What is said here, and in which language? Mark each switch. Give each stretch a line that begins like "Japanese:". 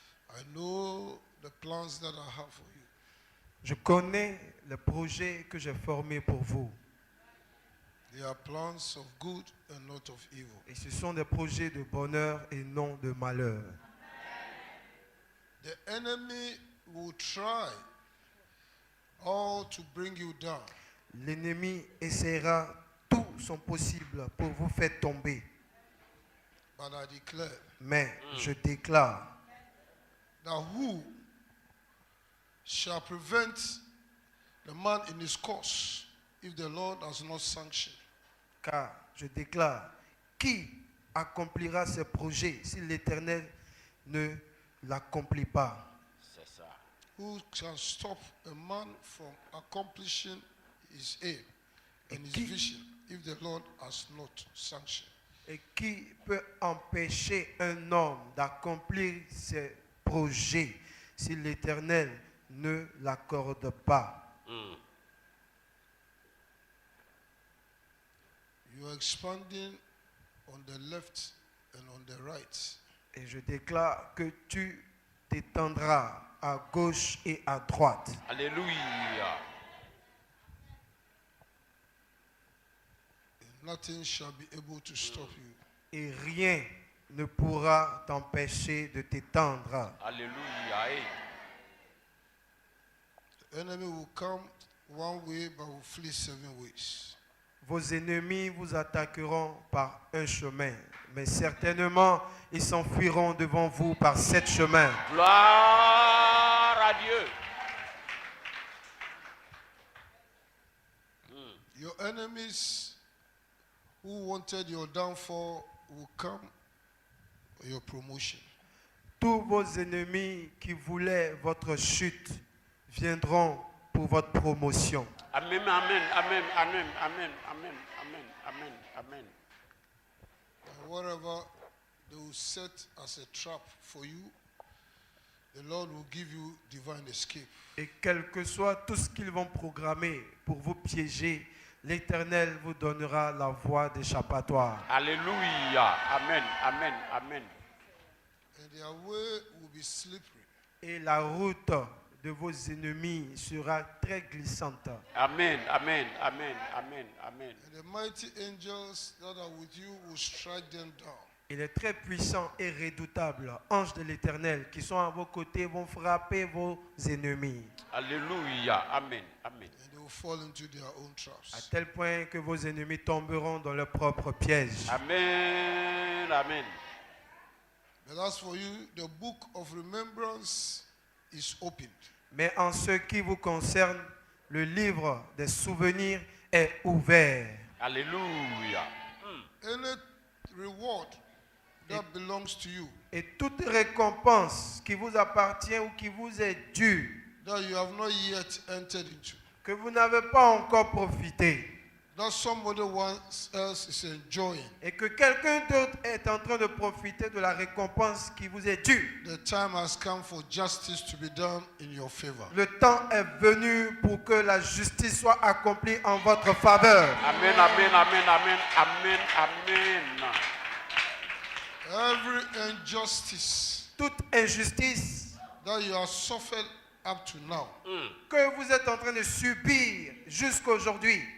English: I know the plans that I have for you.
French: Je connais le projet que j'ai formé pour vous.
English: They are plans of good and not of evil.
French: Et ce sont des projets de bonheur et non de malheur.
English: The enemy will try all to bring you down.
French: L'ennemi essaiera tout son possible pour vous faire tomber.
English: But I declare
French: Mais je déclare
English: that who shall prevent the man in his course if the Lord has not sanctioned?
French: car je déclare, qui accomplira ce projet si l'Éternel ne l'accomplit pas? C'est ça.
English: Who shall stop a man from accomplishing his aim and his vision if the Lord has not sanctioned?
French: Et qui peut empêcher un homme d'accomplir ses projets si l'Éternel ne l'accorde pas?
English: You are expanding on the left and on the right.
French: Et je déclare que tu t'étendras à gauche et à droite. Alléluia.
English: Nothing shall be able to stop you.
French: Et rien ne pourra t'empêcher de t'étendre. Alléluia. Hey.
English: The enemy will come one way but will flee 7 ways.
French: Vos ennemis vous attaqueront par un chemin, mais certainement ils s'enfuiront devant vous par 7 chemins. Gloire à Dieu.
English: Your enemies who wanted your downfall will come for your promotion.
French: Tous vos ennemis qui voulaient votre chute viendront pour votre promotion. Amen, amen, amen, amen, amen, amen, amen, amen, amen.
English: And whatever they will set as a trap for you, the Lord will give you divine escape.
French: Et quel que soit tout ce qu'ils vont programmer pour vous piéger, l'Éternel vous donnera la voie d'échappatoire. Alléluia. Amen, amen, amen.
English: And their way will be slippery.
French: Et la route de vos ennemis sera très glissante. Amen, amen, amen, amen, amen.
English: And the mighty angels that are with you will strike them down.
French: Il est très puissant et redoutable. Anges de l'Éternel qui sont à vos côtés vont frapper vos ennemis. Alléluia. Amen. Amen.
English: And they will fall into their own
French: À
English: traps.
French: tel point que vos ennemis tomberont dans leurs propres pièges. Amen. Amen.
English: But as for you, the book of remembrance is opened.
French: Mais en ce qui vous concerne, le livre des souvenirs est ouvert. Alléluia.
English: Any reward that belongs to you,
French: Et toute récompense qui vous appartient ou qui vous est due,
English: that you have not yet entered into,
French: que vous n'avez pas encore profité,
English: that somebody else is enjoying,
French: et que quelqu'un d'autre est en train de profiter de la récompense qui vous est due.
English: the time has come for justice to be done in your favor.
French: Le temps est venu pour que la justice soit accomplie en votre faveur. Amen. Amen. Amen. Amen. Amen. Amen.
English: Every injustice
French: Toute injustice
English: that you have suffered up to now,
French: que vous êtes en train de subir jusqu'aujourd'hui,